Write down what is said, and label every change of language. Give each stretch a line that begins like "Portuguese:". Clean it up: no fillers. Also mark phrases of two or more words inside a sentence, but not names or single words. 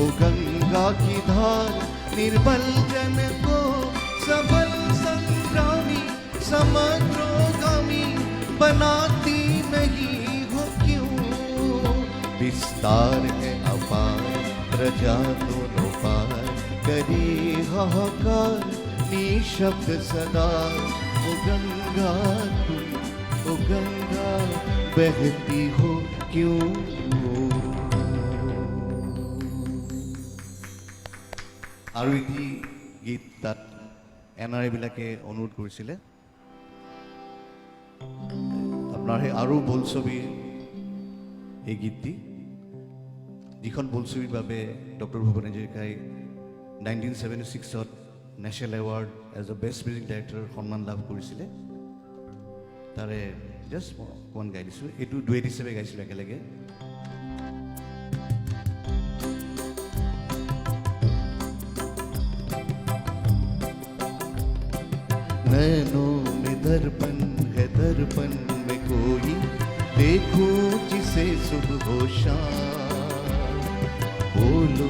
Hindi: गंगा की धार निर्बल जन को सबल संग्रामी समग्रोगामी बनाती नहीं हो क्यों विस्तार है अपार प्रजा दोनों पार करे हाहाकार निशब्द सदा ओ गंगा तुम ओ गंगा बहती हो क्यों
Assamese: আৰু এটি গীত তাত NRI বিলাকে অনুৰোধ কৰিছিলে আপোনাৰ সেই আৰু বোলছবি এই গীতটি যিখন বোলছবিৰ বাবে ডক্টৰ ভূপেন হাজৰিকাই 1976ত
English: National Award as a best music director
Assamese: সন্মান লাভ কৰিছিলে তাৰে জাষ্ট অকণমান গাই দিছোঁ এইটো ডুৱেট হিচাপে গাইছিলোঁ একেলগে
Hindi: नैनों में दर्पण है दर्पण में कोई देखो जिसे सुबह हो शाम बोलो